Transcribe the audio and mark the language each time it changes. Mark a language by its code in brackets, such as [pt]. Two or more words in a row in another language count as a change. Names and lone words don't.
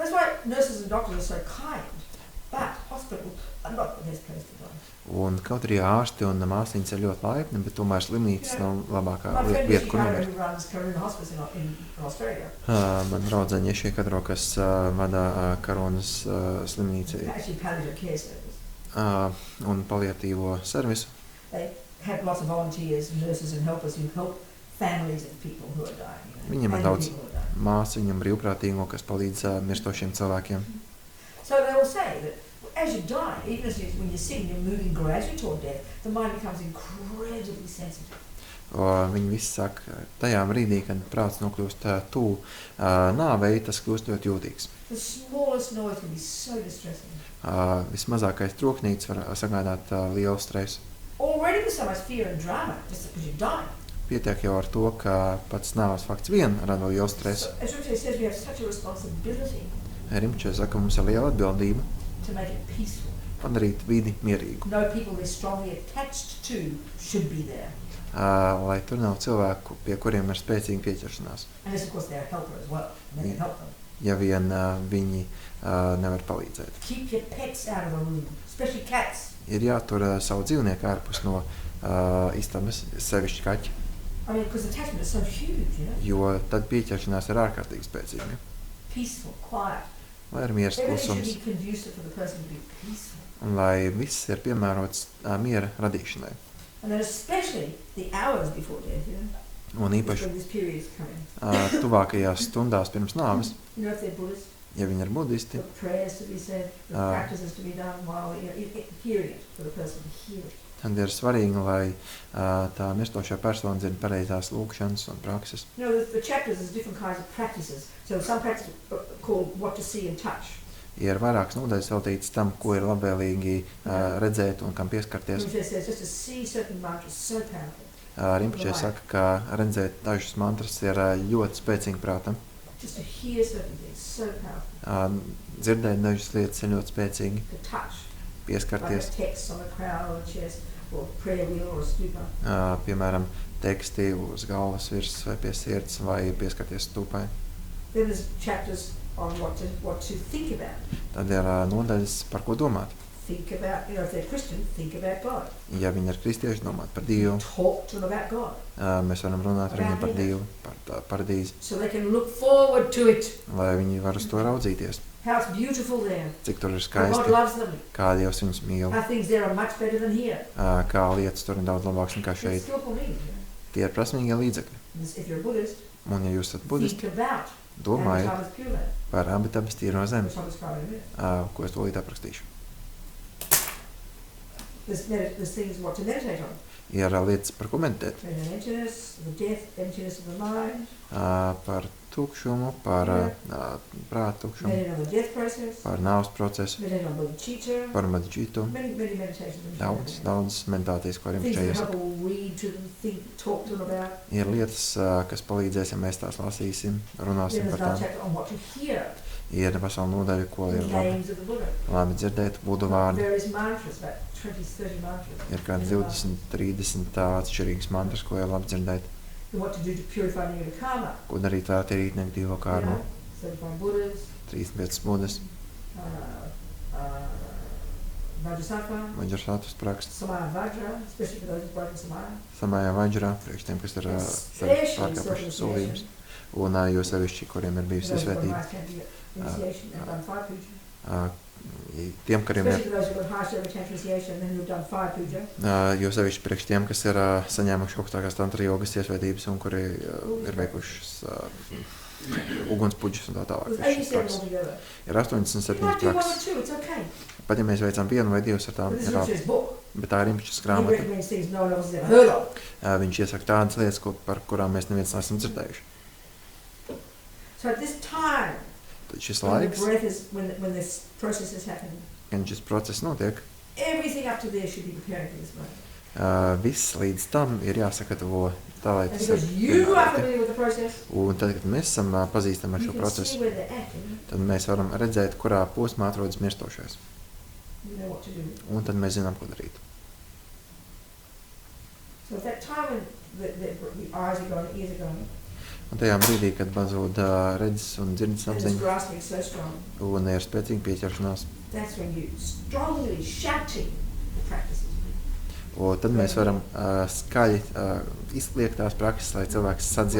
[lv] Un kaut arī ārsti un māsīņas ir ļoti laipni, bet tomēr slimnīcas nav labākā vieta, kur nomirt. Man draudzeņa Ješie Kadro, kas vada Karonas slimnīcu un paliatīvo servisu. [en] Have lots of volunteers, nurses and helpers who help families of people who are dying. [lv] Viņam ir daudz māsu, viņam brīvprātīgo, kas palīdz mirstošiem cilvēkiem. [en] So they will say that as you die, even when you're sitting, you're moving gradually toward death, the mind becomes incredibly sensitive. [lv] Viņi visi saka, tajā brīdī, kad prāts nokļūst tuvu nāvei, tas kļūst ļoti jūtīgs. [en] The smallest noise can be so distressing. [lv] Vismazākais troknītis var sagādāt lielu stresu. [en] Already there's so much fear and drama just because you're dying. [lv] Pietiek jau ar to, ka pats nāves fakts vien rada lielu stresu. [en] So, as Richard says, we have such a responsibility [lv] Rimčē saka, mums ir liela atbildība [en] to make it peaceful. [lv] padarīt vidi mierīgu. [en] No people we're strongly attached to should be there. [lv] Lai tur nav cilvēku, pie kuriem ir spēcīga pieķeršanās. [en] Unless, of course, they're a helper as well. And they can help them. [lv] Ja vien viņi nevar palīdzēt. [en] Keep your pets out of the room, especially cats. [lv] Ir jātur savu dzīvnieku ārpus no istabas, sevišķi kaķi, [en] I mean, because attachment is so huge, you know. [lv] jo tad pieķeršanās ir ārkārtīgi spēcīga. [en] Peaceful, quiet. [lv] Lai ir miers [en] Everything should [lv] klusums, [en] be conducive for the person to be peaceful. [lv] un lai viss ir piemērots miera radīšanai. [en] And then especially the hours before death, you know. [lv] Un īpaši [en] When this period is coming. [lv] tuvākajās stundās pirms nāves, [en] You know, if they're Buddhists, [lv] ja viņi ir budisti, [en] the prayers to be said, the practices to be done while, you know, hearing it, for the person to hear it. [lv] tad ir svarīgi, lai tā mirstošā persona zina pareizās lūkšanas un prakses. [en] You know, the chapters, there's different kinds of practices. So some practices are called what to see and touch. [lv] Ir vairākas nodaļas veltītas tam, ko ir labvēlīgi redzēt un kam pieskarties. [en] Rinpoche says just to see certain mantras so powerful. [lv] Rinpoche saka, ka redzēt dažus mantras ir ļoti spēcīgi prātam. [en] Just to hear certain things so powerful. [lv] Dzirdēt dažas lietas ir ļoti spēcīgi. [en] To touch. [lv] Pieskarties. [en] Like a text on a crown or a chest or a prayer wheel or a stupa. [lv] Piemēram, teksti uz galvas virs vai pie sirds vai pieskarties stūpai. [en] Then there's chapters on what to think about. [lv] Tad ir nodaļas, par ko domāt. [en] Think about, you know, if they're Christian, think about God. [lv] Ja viņi ir kristieši, domāt par Dievu. [en] Talk to them about God. [lv] Mēs varam runāt ar viņiem par Dievu, par paradīzi, [en] So they can look forward to it. [lv] lai viņi var uz to raudzīties. [en] How it's beautiful there. [lv] Cik tur ir [en] How God [lv] skaisti, [en] loves them. [lv] kā Dievs viņus mīl, [en] How things there are much better than here. [lv] kā lietas tur ir daudz labākas nekā [en] It's [lv] šeit. [en] skillful means. You know. [lv] Tie ir prasmīgie līdzekļi. [en] If you're a Buddhist, [lv] Un ja jūs esat budisti, [en] think about [lv] domājiet [en] Amitabha's Pure Land, [lv] par Amitabhas tīro [en] which [lv] zemi, [en] I'll describe in a minute. [lv] ko es tūlīt aprakstīšu. [en] There's things what to meditate on. [lv] Ir lietas, par ko meditēt. [en] The emptiness, the death, emptiness of the mind. [lv] Par tukšumu, par prātu tukšumu, [en] Meditate on the death process. [lv] par nāves procesu, [en] Meditate on bodhicitta. [lv] par madžitu. [en] Many meditations. [lv] Daudz meditācijas, ko [en] Things [lv] Rinpoche [en] that [lv] iesaka. [en] help read to them, think, talk to them about. [lv] Ir lietas, kas palīdzēs, ja mēs tās lasīsim, [en] Then [lv] runāsim [en] there's [lv] par [en] another [lv] tām. [en] chapter on what to hear. [lv] Ir vesela nodaļa, ko [en] The [lv] ir [en] names of the Buddha. [lv] labi dzirdēt, budu vārdi. [en] Various mantras, about 20, 30 mantras. [lv] Ir kāds 20, 30 atšķirīgas mantras, ko ir labi dzirdēt. [en] And what to do to purify negative karma. [lv] Ko darīt, lai attīrītu negatīvo karmu. [en] 35 Buddhas. [lv] 35 budas, [en] Vajrasattva. [lv] vaģrasatus praksts, [en] Samaya Vajra, especially for those who've broken Samaya. [lv] samājā vaģrā, priekš tiem, kas ir [en] Especially [lv] pārkāpuši solījumus. [en] self-initiation. [lv] Un jo sevišķi, kuriem ir bijusi [en] Those who've got [lv] izsvētība. [en] highest tantric initiation and done fire puja. [lv] Tiem, kuriem ir, [en] Especially for those who've got highest level tantric initiation and then who've done fire puja. [lv] jo sevišķi priekš tiem, kas ir saņēmuši augstākās tantra jogas iesvētības un kuri ir veikušas ugunspuģus un tā tālāk. [en] There's [lv] Šis [en] 87 [lv] prakses. [en] altogether. [lv] Ir [en] You [lv] 87 [en] might do one or [lv] prakses. [en] two, it's okay. [lv] Pat ja mēs veicam vienu vai divas ar tām, [en] But this [lv] ir [en] is [lv] labi. [en] his book. [lv] Bet tā ir Rinpoches [en] He [lv] grāmata. [en] recommends things no one else has ever heard of. [lv] Viņš iesaka tādas lietas, par kurām mēs neviens neesam dzirdējuši. [en] So at this time, [lv] Tad šis [en] when the [lv] laiks, [en] breath is, when this process is happening, [lv] kad šis process notiek, [en] everything up to there should be preparing for this moment. [lv] viss līdz tam ir jāsagatavo tā, lai [en] And [lv] tas ir [en] because you are [lv] pienākti. [en] familiar with the process, [lv] Un tad, kad mēs esam pazīstami ar [en] you [lv] šo [en] can [lv] procesu, [en] see where they're at, you [lv] tad mēs varam redzēt, kurā posmā atrodas mirstošais. [en] know what to do. [lv] Un tad mēs zinām, ko darīt. [en] So at that time when the eyes are going, the ears are going, [lv] Un tajā brīdī, kad pazūd redzes un dzirdes [en] and this [lv] apziņa [en] grasping is so strong, [lv] un ir spēcīga pieķeršanās, [en] that's when you strongly shouting the practices. [lv] un tad mēs varam skaļi izliekt tās prakses, lai cilvēks sadzird.